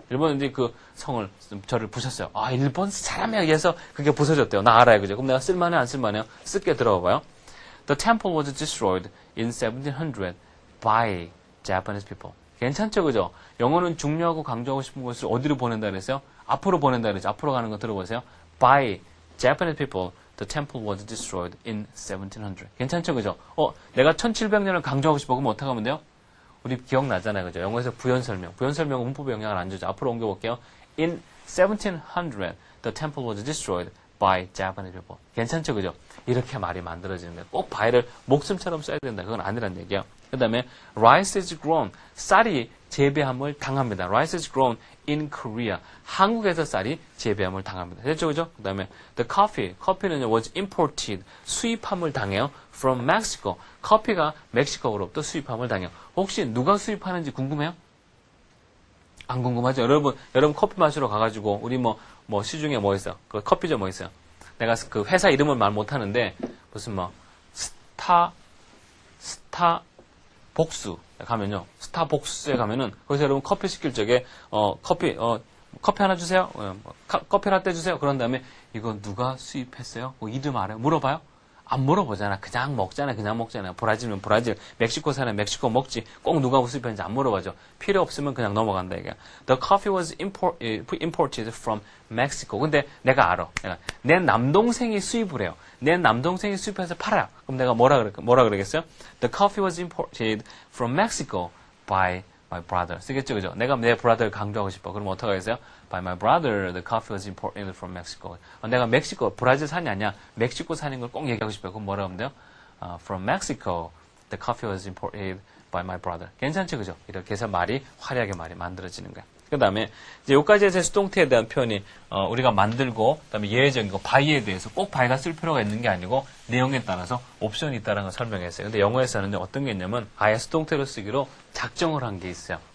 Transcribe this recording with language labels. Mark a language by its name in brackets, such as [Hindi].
[Korean] 일본 놈들이 그 절을 부쉈어요. 아, 일본 사람에 의해서 그게 부서졌대요. 나 알아요. 그죠? 그럼 내가 쓸만해, 안 쓸만해요? 쓸게 들어봐 봐요. [English] The temple was destroyed in 1700 by Japanese people. [Korean] 괜찮죠, 그죠? 영어는 중요하고 강조하고 싶은 것을 어디로 보낸다 그랬어요? 앞으로 보낸다 그랬죠. 앞으로 가는 거 들어보세요. [English] By Japanese people, the temple was destroyed in 1700. [Korean] 괜찮죠, 그죠? 내가 1700년을 강조하고 싶어. 그럼 어떻게 하면 돼요? 우리 기억나잖아요, 그죠? 영어에서 부연설명. 부연설명은 문법에 영향을 안 주죠. 앞으로 옮겨볼게요. [English] In 1700, the temple was destroyed by Japanese people. [Korean] 괜찮죠, 그죠? 이렇게 말이 만들어지는 거예요. 꼭 by를 목숨처럼 써야 된다. 그건 아니란 얘기예요. 그 다음에 [English] rice is grown. [Korean] 쌀이 재배함을 당합니다. [English] rice is grown in Korea. [Korean] 한국에서 쌀이 재배함을 당합니다. 됐죠, 그죠? 그 다음에 [English] the coffee. [Korean] 커피는 [English] was imported. [Korean] 수입함을 당해요. [English] from Mexico. [Korean] 커피가 멕시코로부터 수입함을 당해요. 혹시 누가 수입하는지 궁금해요? 안 궁금하죠? 여러분 커피 마시러 가가지고 우리 뭐 시중에 뭐 있어요? 그 커피점 뭐 있어요? 내가 그 회사 이름을 말 못하는데 무슨 스타복수 가면요. 스타복수에 가면은 거기서 여러분 커피 시킬 적에 커피 하나 주세요. 커피 라떼 주세요. 그런 다음에 이거 누가 수입했어요? 이름 알아요? 물어봐요? 안 물어보잖아. 그냥 먹잖아요. 브라질이면 브라질, 멕시코 사람 멕시코 먹지. 꼭 누가 수입했는지 안 물어봐죠. 필요 없으면 그냥 넘어간다 이게. [English] The coffee was imported from Mexico. [Korean] 근데 내가 알아. 내 남동생이 수입을 해요. 내 남동생이 수입해서 팔아요. 그럼 내가 뭐라 그러겠어요? [English] The coffee was imported from Mexico by my brother. [Korean] 쓰겠죠, 그죠? 내가 내 brother를 강조하고 싶어. 그럼 어떻게 하겠어요? [English] By my brother, the coffee was imported from Mexico. [Korean] 내가 멕시코, 브라질 산이 아니야. 멕시코 산인 걸 꼭 얘기하고 싶어요. 그럼 뭐라 하면 돼요? [English] From Mexico, the coffee was imported by my brother. [Korean] 괜찮죠, 그죠? 이렇게 해서 화려하게 말이 만들어지는 거야. 그 다음에, 이제 여기까지 해서 수동태에 대한 표현이, 우리가 만들고, 그 다음에 예외적인 거, by에 대해서 꼭 by가 쓸 필요가 있는 게 아니고, 내용에 따라서 옵션이 있다는 걸 설명했어요. 근데 영어에서는 어떤 게 있냐면, 아예 수동태로 쓰기로 작정을 한 게 있어요.